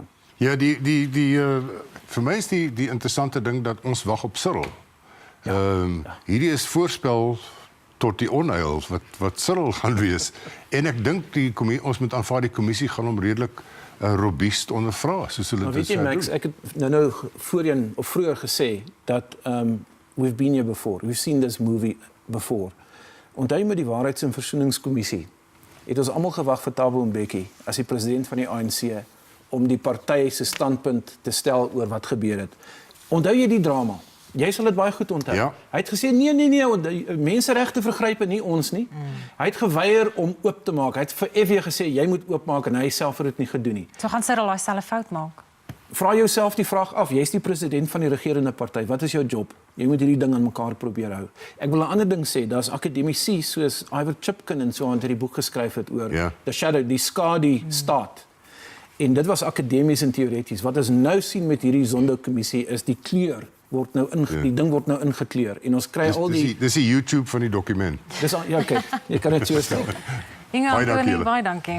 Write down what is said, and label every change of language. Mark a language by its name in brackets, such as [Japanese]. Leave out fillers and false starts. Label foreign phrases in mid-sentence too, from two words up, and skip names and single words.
[Afrikaans] Ja, vir my is die interessante ding dat ons wag op Cyril. Hierdie is voorspel tot die onheil wat Cyril gaan wees. En ek dink ons moet aanvaar die kommissie gaan hom redelik robuust ondervra, soos hulle dit sê. Weet jy, Max, ek het nou voorheen of vroeër gesê dat [English] we've been here before. We've seen this movie before. [Afrikaans] Onthou met die Waarheids- en Versoeningskommissie het ons almal gewag vir Thabo Mbeki as die president van die ANC om die party se standpunt te stel oor wat gebeur het. Onthou jy die drama? Jy sal dit baie goed onthou. Ja. Hy het gesê nee, menseregte vergrype nie ons nie. Hy het geweier om oop te maak. Hy het vir FW gesê jy moet oopmaak en hy self het dit nie gedoen nie. So gaan Cyril daai selfe fout maak. Vra jouself die vraag af, jy's die president van die regerende party. Wat is jou job? Jy moet hierdie ding aan mekaar probeer hou. Ek wil 'n ander ding sê, daar's akademici soos Iver Chipkin en so aan die boek geskryf het oor [English] the shadow, [Afrikaans] die skadu staat. En dit was akademies en teoreties. Wat ons nou sien met hierdie Zondo-kommissie is die kleur word nou die ding word nou ingekleur en ons kry al die dis die YouTube van die dokument. Dis ja, kyk, jy kan dit so stel. Inge Kühne, baie dankie.